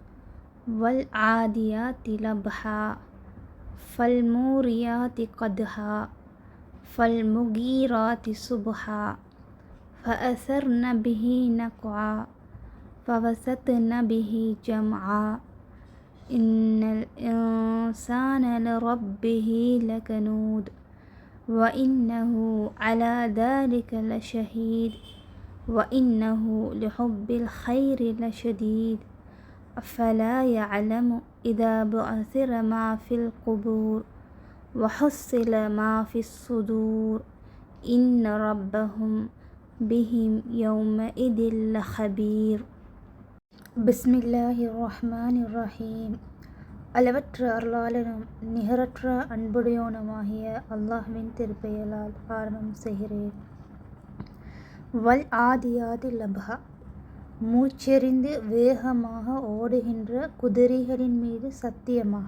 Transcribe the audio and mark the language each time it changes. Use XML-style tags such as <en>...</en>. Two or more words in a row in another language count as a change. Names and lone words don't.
<ar>والعاديات ضبحا فالموريات قدحا فالمغيرات صبحا فأثرن به نقعا فوسطن به جمعا إن الإنسان لربه لكنود وإنه على ذلك லஷஹீத் وإنه لحب الخير لشديد أفلا يعلم إذا بعثر ما في القبور وحصل ما في الصدور إن ربهم بهم يومئذ لخبير. بسم الله الرحمن الرحيم.</ar> <ta>அளவற்ற அருளாளனும் நிகரற்ற அன்புடையோனுமாகிய அல்லாஹ்வின் திருப்பெயரால் ஆரம்பம் செய்கிறேன்.</ta> <ar>والعاديات ضبحا,</ar> <ta>மூச்செறிந்து வேகமாக ஓடுகின்ற குதிரைகளின் மீது சத்தியமாக.</ta>